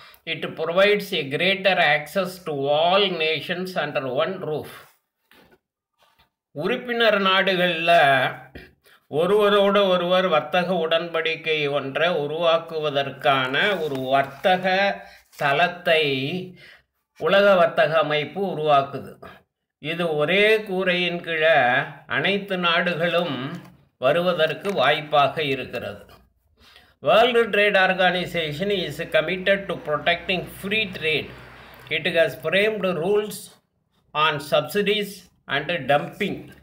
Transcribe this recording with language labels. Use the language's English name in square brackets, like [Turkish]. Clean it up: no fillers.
[English] It provides a greater access to all nations under one roof. [Tamil] உறுப்பினர் நாடுகளில் ஒருவரோடு ஒருவர் வர்த்தக உடன்படிக்கை ஒன்றை உருவாக்குவதற்கான ஒரு வர்த்தக தளத்தை உலக வர்த்தக அமைப்பு உருவாக்குது. இது ஒரே கூரையின் கீழே அனைத்து நாடுகளும் வருவதற்கு வாய்ப்பாக இருக்கிறது. [English] World Trade Organization is committed to protecting free trade. It has framed rules on subsidies and dumping.